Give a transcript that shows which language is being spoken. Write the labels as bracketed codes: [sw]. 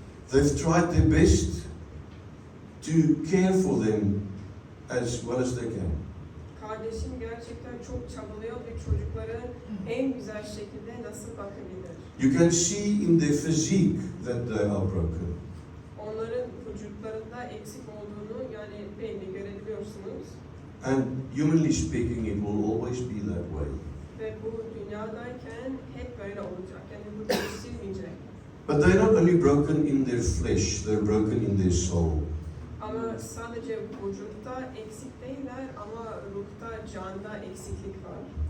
[en] They've tried their best to care for them as well as they can. [tr] Kardeşim gerçekten çok çabalıyor ve çocuklara en güzel şekilde nasıl bakabilir. [en] You can see in their physique that they are broken. [tr] Onların vücutlarında eksik olduğunu yani belli görebiliyorsunuz. [en] And humanly speaking, it will always be that way. [tr] Ve bu dünyadayken hep böyle olacak. Yani bu değiştirmeyecek. [en] But they're not only broken in their flesh, they're broken in their soul. [tr] Ama sadece vücutta eksik değiller ama ruhta, canda eksiklik var.